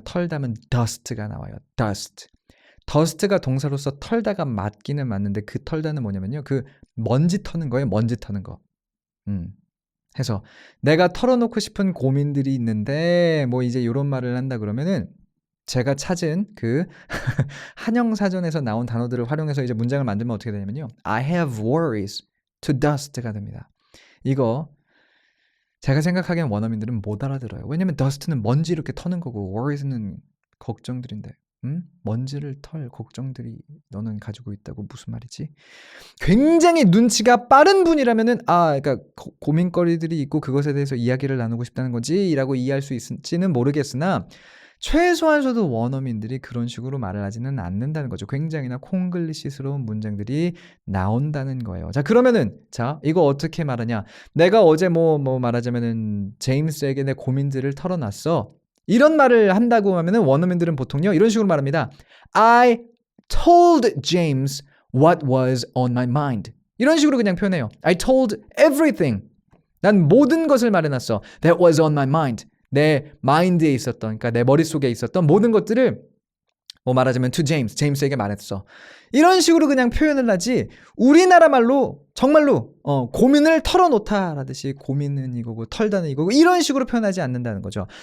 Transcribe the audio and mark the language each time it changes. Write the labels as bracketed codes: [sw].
[ko] 털다면 dust가 나와요. dust가 동사로서 털다가 맞기는 맞는데 그 털다는 뭐냐면요. 먼지 터는 거예요. 먼지 터는 거. 해서 내가 털어놓고 싶은 고민들이 있는데 이제 이런 말을 한다 그러면은 제가 찾은 한영 사전에서 나온 단어들을 활용해서 이제 문장을 만들면 어떻게 되냐면요. [en] I have worries to dust가 됩니다. [ko] 이거 제가 생각하기엔 원어민들은 못 알아들어요. 왜냐면 dust는 먼지 이렇게 터는 거고 worries는 걱정들인데 먼지를 털 걱정들이 너는 가지고 있다고 무슨 말이지? 굉장히 눈치가 빠른 분이라면은 그러니까 고민거리들이 있고 그것에 대해서 이야기를 나누고 싶다는 거지라고 이해할 수 있을지는 모르겠으나 최소한서도 원어민들이 그런 식으로 말을 하지는 않는다는 거죠. 굉장히나 콩글리시스러운 문장들이 나온다는 거예요. 자, 그러면은 이거 어떻게 말하냐? 내가 어제 말하자면은 제임스에게 내 고민들을 털어놨어. 이런 말을 한다고 하면은 원어민들은 보통요 이런 식으로 말합니다. [en] I told James what was on my mind. [ko] 이런 식으로 그냥 표현해요. [en] I told everything. [ko] 난 모든 것을 말해놨어. [en] That was on my mind. [ko] 내 마인드에 있었던, 그러니까 내 머릿속에 있었던 모든 것들을 말하자면 to 제임스에게 말했어. 이런 식으로 그냥 표현을 하지 우리나라 말로 정말로 고민을 털어놓다라듯이 고민은 이거고 털다는 이거고 이런 식으로 표현하지 않는다는 거죠.